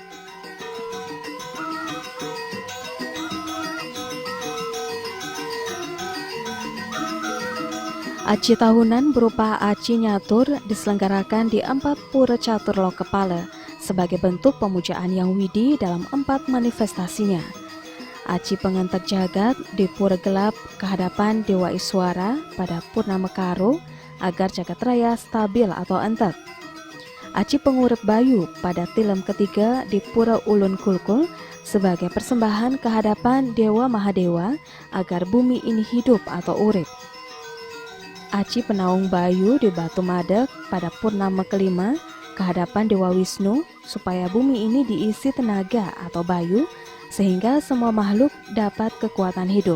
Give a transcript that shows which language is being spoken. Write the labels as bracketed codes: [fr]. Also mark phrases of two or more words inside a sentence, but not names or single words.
[id] Aci tahunan berupa aci nyatur diselenggarakan di 4 pura catur lokepala sebagai bentuk pemujaan yang widi dalam 4 manifestasinya. Aci pengantar jagat di pura gelap kehadapan Dewa Iswara pada Purnama Karo agar jagat raya stabil atau entek. Aci pengurep bayu pada tilem ketiga di pura Ulun Kulkul sebagai persembahan kehadapan Dewa Mahadewa agar bumi ini hidup atau urip. Aci penaung bayu di Batu Madek pada Purnama kelima kehadapan Dewa Wisnu supaya bumi ini diisi tenaga atau bayu sehingga semua makhluk dapat kekuatan hidup.